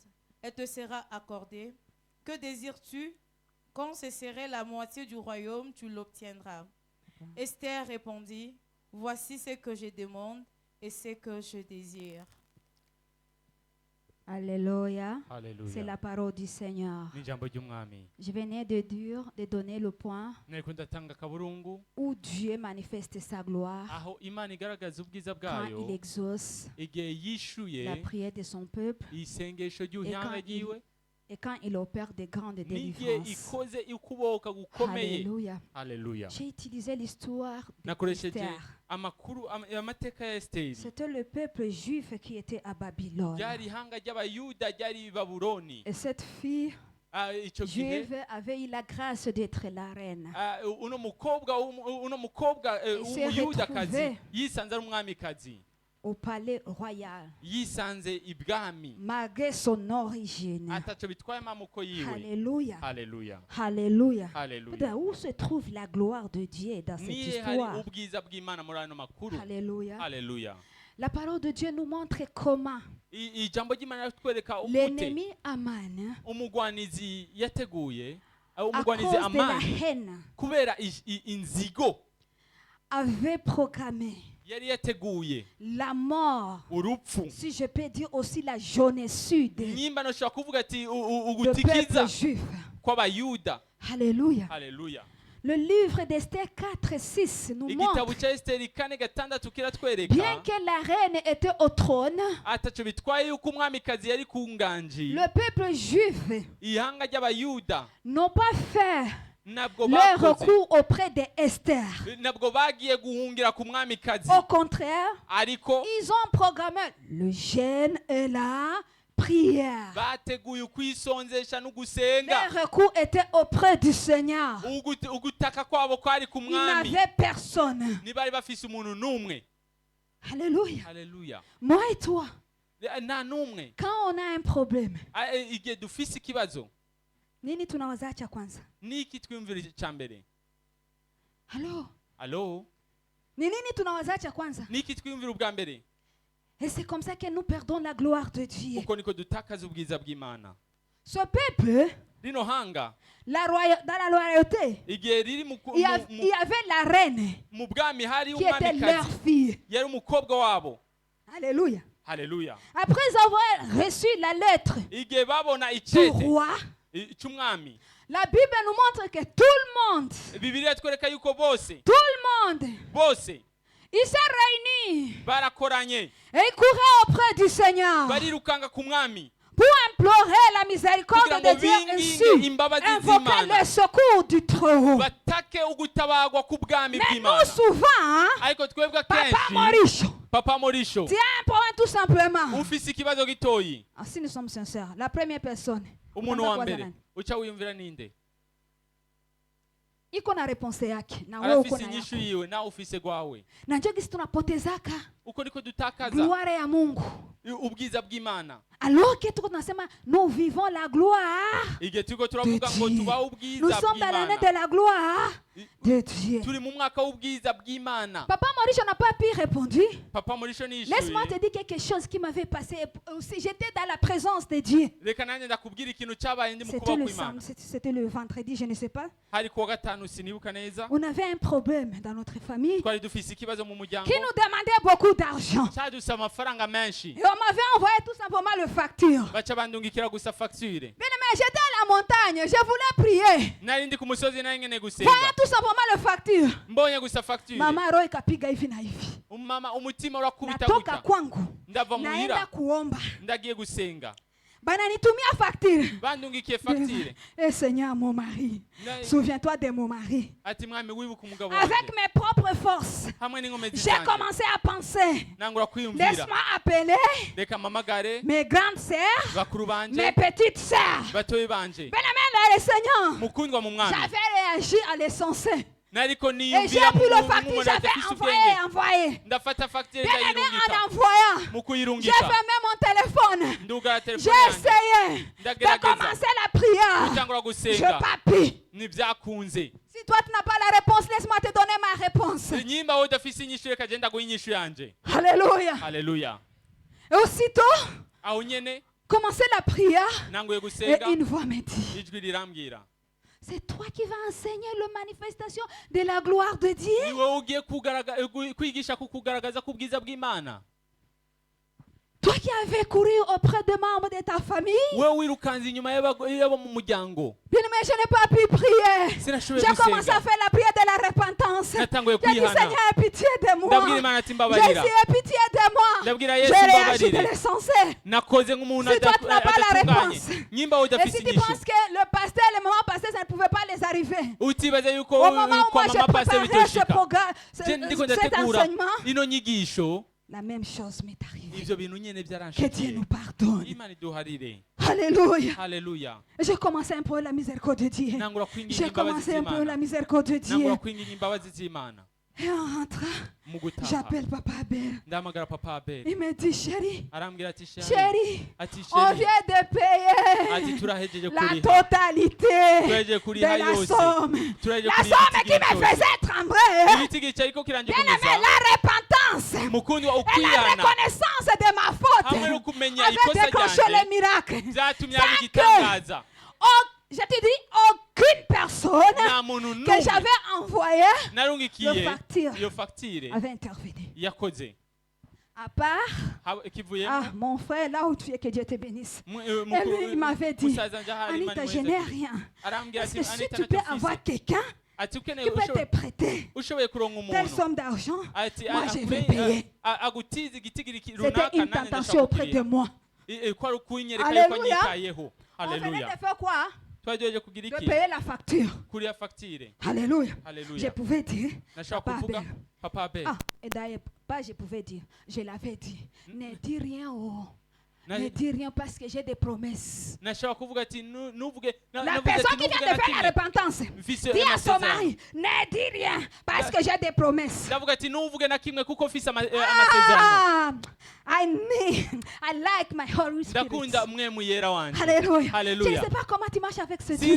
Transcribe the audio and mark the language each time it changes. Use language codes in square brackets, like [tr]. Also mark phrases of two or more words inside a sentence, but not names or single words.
[fr] Elle te sera accordée. Que désires-tu? Quand cesserait la moitié du royaume, tu l'obtiendras. Esther répondit, voici ce que je demande et ce que je désire. Alléluia. C'est [rn] haleluya [fr] la parole du Seigneur. [rn] ni ijambo ry'umwami [fr] Je venais de donner le point [rn] nariko ndatanga akaburungu [fr] où Dieu manifeste sa gloire [rn] aho imana igaragaza ubwiza [fr] quand il [rn] bwayo [fr] exauce [rn] igihe yishuye [fr] la prière de son peuple [rn] isengesho ry'uruhanga ryiwe [fr] et quand il opère de grandes [rn] n'igihe [fr] délivrances. [rn] ikoze ukubohoka gukomeye [fr] Alléluia. [rn] haleluya [fr] J'ai utilisé l'histoire [rn] nakoresheje [fr] d'Esther. [rn] amakuru amateka ya Esiteri [fr] C'était le peuple juif qui était à Babylone. [rn] ryari ihanga ry'abayuda ryari i babuloni [fr] Et cette fille [rn] ico gihe [fr] juive avait eu la grâce d'être la reine. [rn] uno mukobwa [fr] s'est [rn] w'umuyudakazi [fr] retrouvé [rn] yisanze ari umwamikazi [fr] Au palais royal, [rn] yisanze ibwami [fr] malgré son origine. [rn] ataco bitwaye amamuko yiwe [fr] Alléluia. [rn] haleluya [fr] Alléluia. [rn] haleluya [fr] Où se trouve la gloire de Dieu dans cette [rn] nihe hari [fr] histoire? [rn] ubwiza bw'imana muri ano makuru [fr] Alléluia. [rn] haleluya [fr] La parole de Dieu nous montre comment [rn] ijambo ry'imana ritwereka ukute [fr] l'ennemi Aman, [rn] umugwanizi yateguye [fr] à [rn] umugwanizi [fr] cause de la [rn] amani [fr] haine, [rn] kubera inzigo [fr] avait proclamé [rn] yari yateguye [fr] la mort, [rn] urupfu [fr] si je peux dire aussi la génocide [rn] nyimba noshobora kuvuga ati [fr] du [rn] ugutikiza [fr] peuple juif. [rn] kw'abayuda [fr] Alléluia. [rn] haleluya [fr] Le livre d'Esther 4-6 nous [rn] igitabo [fr] montre, [rn] cya Esiteri 4:6 kiratwereka [fr] bien que la reine était au trône, [rn] ataco bitwaye yuko umwamikazi yari ku nganji [fr] le peuple juif [rn] ihanga ry'abayuda [fr] n'ont pas fait [rn] ntabwo [fr] leur [rn] bakoze [fr] recours auprès d'Esther. [rn] ntabwo bagiye guhungira ku mwamikazi [fr] Au contraire, [rn] ariko [fr] ils ont programmé le jeûne et la prière. [rn] bateguye ukwisonzesha no gusenga [fr] Leur recours était auprès du Seigneur. [rn] ugutaka kwabo kwari ku [fr] Ils [rn] mwami [fr] n'avaient personne. [rn] ntibari bafise umuntu n'umwe [fr] Alléluia. [rn] haleluya [fr] Moi et toi, [rn] nta n'umwe [fr] quand on a un problème, [rn] igihe dufise ikibazo [sw] nini tunawaza cha kwanza? [rn] niki twiyumvira icya mbere [fr] Alo? [rn] alo [sw] Ni nini tunawaza cha kwanza? [rn] niki twiyumvira ubwa mbere [fr] Et c'est comme ça que nous perdons la gloire de Dieu. [rn] uko niko dutakaza ubwiza bw'imana [fr] Ce peuple, [rn] rino hanga [fr] dans la loyauté, [rn] igihe riri [fr] il y avait la reine [rn] mu bwami hari [fr] qui était leur [rn] umwamikazi [fr] fille. [rn] yari umukobwa wabo [fr] Alléluia. [rn] haleluya [fr] Après avoir reçu la lettre [rn] igihe babona [fr] du [rn] icete [fr] roi, [rn] cy'umwami [fr] la Bible nous montre que tout le monde, [rn] bibiliya twereka yuko bose bose, [fr] ils se réunissent [rn] barakoranye [fr] et ils couraient auprès du Seigneur [rn] barirukanga ku mwami [fr] pour implorer la miséricorde [rn] kugira ngo [fr] de Dieu et [rn] binginge [fr] ainsi [rn] imbabazi [fr] invoquer [rn] z'imana [fr] le secours du Très-Haut. [rn] batake ugutabagwa k'ubwami [fr] Mais [rn] bw'imana [fr] nous, souvent, [rn] ariko twebwe [fr] Papa [rn] akenshi [fr] Maurice, [rn] papa morisho [fr] tiens un point tout simplement. [rn] ufise ikibazo gitoyi [fr] Ah, si nous sommes sincères, la première personne, [rn] umuntu wa mbere uca wiyumvira ninde [sw] iko na réponse yake na wewe uko [rn] arafise na inyishu yako. yiwe nawe ufise gwawe [sw] Na njoo gisi tunapotezaka [rn] uko niko dutakaza [sw] gloire ya Mungu. [rn] ubwiza bw'imana [fr] Alors que [sw] tuko tunasema [fr] nous vivons la gloire [rn] igihe turiko turavuga ngo [fr] Dieu. [rn] tubaho [fr] Nous [rn] ubwiza [fr] sommes dans l'année [rn] bw'imana [fr] de la gloire de Dieu. [rn] turi mu mwaka w'ubwiza bw'imana [fr] Papa Maurice n'a pas pu répondre. [rn] papa morisho [fr] Laisse-moi te [rn] nishuye [fr] dire quelque chose qui m'avait passé aussi. J'étais dans la présence de Dieu. [rn] reka nanjye ndakubwira ikintu cyabaye ndi mu [fr] C'était [rn] kuba [fr] le [rn] kw'imana [fr] samedi, c'était le vendredi, je ne sais pas. [rn] hari kuwa gatanu sinibuka neza [fr] On avait un problème dans notre famille [rn] twari dufise ikibazo mu muryango [fr] qui nous demandait beaucoup d'argent. [rn] cyaduse amafaranga menshi [fr] Et on m'avait envoyé tout simplement le facture. [rn] baca bandungikira gusa facture [fr] Bien aimé, j'étais à la montagne, je voulais prier. [rn] nari ndi ku musozi nari ngene gusenga [fr] Voyez tout simplement le facture. [rn] mbonye gusa facture [sw] Mama roho ikapiga hivi na hivi. [rn] umama umutima urakubita [sw] Natoka [rn] guta [sw] kwangu. [rn] ndava [sw] Naenda [rn] muhira [sw] kuomba. [rn] ndagiye gusenga [sw] Bananitumia facture. [rn] bandungikiye facture [fr] Eh Seigneur, mon mari. Na- Souviens-toi de mon mari. [rn] ati mwami wibuka umugabo [fr] Avec [rn] wanjye [fr] mes propres forces, [rn] hamwe n'inkomezi [fr] j'ai [rn] zanjye [fr] commencé à penser. [rn] nangura kwiyumvira [fr] Laisse-moi appeler [rn] reka mpamagare [fr] mes grandes sœurs, [rn] bakuru banje [fr] mes petites sœurs. [rn] batoyi banje [fr] Bien-aimé dans le Seigneur, [rn] mukundwa mu mwami [fr] j'avais réagi à l'essentiel. [rn] nariko [fr] Et j'ai [rn] niyumvira [fr] pris le facture, [rn] nk'umuntu [fr] j'avais [rn] adafise [fr] envoyé, [rn] ubwenge [fr] envoyé. [rn] ndafata facture [fr] Bien-aimé, [rn] ndayirungika [fr] en envoyant, [rn] mu [fr] j'ai [rn] kuyirungika [fr] fermé mon téléphone. [rn] ndugara [fr] J'ai [rn] telefone yanjye [fr] essayé de [rn] ndagerageza [fr] commencer la prière. [rn] gutangura [fr] Je [rn] gusenga [fr] pas pu. [rn] ntibyakunze [fr] Si toi tu n'as pas la réponse, laisse-moi te donner ma réponse. [rn] nyimba wowe udafise inyishu reka genda guha inyishu yanje [fr] Alléluia. [rn] haleluya [fr] Et aussitôt, [rn] aho nyene [fr] commencer la prière. [rn] nanguye [fr] Et [rn] gusenga [fr] une voix me dit, [rn] ijwi rirambwira [fr] c'est toi qui vas enseigner la manifestation de la gloire de Dieu. [rn] ni wowe ugiye kwigisha ku kugaragaza ku bwiza bw'imana [fr] Toi qui avais couru auprès des membres de ta famille, [rn] wewe wirukanze inyuma y'abo mu muryango, [fr] bien aimé, je n'ai pas pu prier. [rn] sinashoboye [fr] J'ai commencé à [rn] gusenga, [fr] faire la prière de la repentance. [rn] natanguye [fr] J'ai dit, [rn] kwihana, [fr] Seigneur, aie pitié de moi. [rn] ndabwira Imana ati [fr] J'ai [rn] mbabarira, [fr] essayé, pitié de moi. [rn] ndabwira [fr] J'ai [rn] Yesu [fr] réagi de [rn] mbabarire, [fr] l'essentiel. [rn] nakoze nk'umuntu [fr] Si toi, tu n'as pas la [rn] adatunganye, [fr] réponse. [rn] nyimba [fr] Et [rn] udafise [fr] si tu [rn] inyishu, [fr] penses que le pasteur et le moment passé, ça ne pouvait pas les arriver. [rn] utibaza yuko [fr] Au moment où [rn] kwa [fr] moi j'ai [rn] mama pase [fr] préparé ce [rn] bitoshika, [fr] programme, [rn] je ndiko [fr] cet [rn] ndategura [fr] enseignement, [rn] ino nyigisho, [fr] la même chose m'est arrivée. [rn] ivyo bintu nyene [fr] Que Dieu [rn] byaranshikiye. [fr] nous pardonne. [rn] Imana iduharire. [fr] Alléluia. [rn] Haleluya. [fr] J'ai commencé un peu la miséricorde de Dieu. [rn] Nangura kwinginga [fr] J'ai [rn] imbabazi [fr] commencé un peu la [rn] z'Imana. [fr] miséricorde de Dieu. [rn] Nangura kwinginga imbabazi z'Imana. [fr] Et en rentrant, [rn] Mu gutaha, [fr] j'appelle Papa Abel. [rn] ndahamagara papa Abel, [fr] Il me dit, chérie, [rn] arambwira ati sheri, [fr] chérie, [rn] ati [fr] on [rn] sheri, [fr] vient de payer [rn] ati turahejeje [fr] la [rn] kuriha, [fr] totalité [rn] turahejeje [fr] de [rn] kuriha [fr] la [rn] yose, [fr] somme. [rn] turahejeje [fr] La [rn] kuriha [fr] somme qui [rn] igitigiri [fr] me [rn] cyose. [fr] faisait trembler. [rn] Igitigiri cyariko [fr] Bien aimé, [rn] kiranjugumiza, [fr] la repentance [rn] mukundi wa [fr] et la [rn] ukwihana [fr] reconnaissance de ma [rn] hamwe no [fr] faute [rn] kumenya [fr] avait [rn] ikosa [fr] déclenché [rn] ryanje [fr] le miracle. [rn] byatumye [fr] Sans [rn] haba [fr] que- [rn] igitangaza. [fr] Je te dis, aucune personne [rn] Nta muntu [fr] que [rn] n'umwe [fr] j'avais envoyée [rn] narungikiye [fr] le facture [rn] iyo fagitire [fr] avait intervenu. [rn] yakoze. [fr] À part, [rn] Kivuyemo [fr] mon frère, là où tu es, que Dieu te bénisse. [rn] mukuru- [fr] il m'avait dit, [rn] musaza nje ahari [fr] Anita, [rn] Imana [fr] je n'ai [rn] imweze. [fr] rien. [rn] Arambwira [fr] Est-ce [rn] ati [fr] que si [rn] Anita [fr] tu peux [rn] ntacyo [fr] avoir [rn] mfise. [fr] quelqu'un [rn] Ati [fr] qui [rn] ukeneye [fr] peut te prêter [rn] ushoboye kuronka [fr] telle [rn] umuntu [fr] somme d'argent, [rn] ati [fr] moi je vais payer. [rn] agutiza igitigiri [fr] C'était [rn] runaka [fr] une [rn] nanjye [fr] tentation auprès de [rn] ndashaka [fr] moi. [rn] ko ari ukunyereka yuko [fr] Alléluia. [rn] anyitayeho. [fr] On venait [rn] Haleluya. [fr] de faire quoi? [rn] Twagejeje kugira [fr] De [rn] iki [fr] payer la facture. [rn] kuri ya fagitire. [fr] Alléluia. Je [rn] Haleluya. [fr] pouvais dire, [rn] Nashaka [fr] Papa [rn] kuvuga [fr] Abel. [rn] papa Abel. [fr] Ah, et d'ailleurs, pas je pouvais dire, je l'avais dit. Ne dis rien, oh. Na- Ne dis rien parce que j'ai des promesses. [rn] Nashaka kuvuga ati nuvuge [fr] La personne qui vient de faire la repentance, [rn] mfise [fr] dis à son [rn] amasezerano. [fr] mari, ne dis rien parce que j'ai des promesses. [rn] Ndavuga ati nuvuge na kimwe kuko mfise amasezerano. [en] Ah, I like my Holy Spirit. [rn] Ndakunda umwemu yera wanje. [fr] Alléluia. Je ne [rn] Haleluya. [fr] sais pas comment tu marches avec ce Dieu.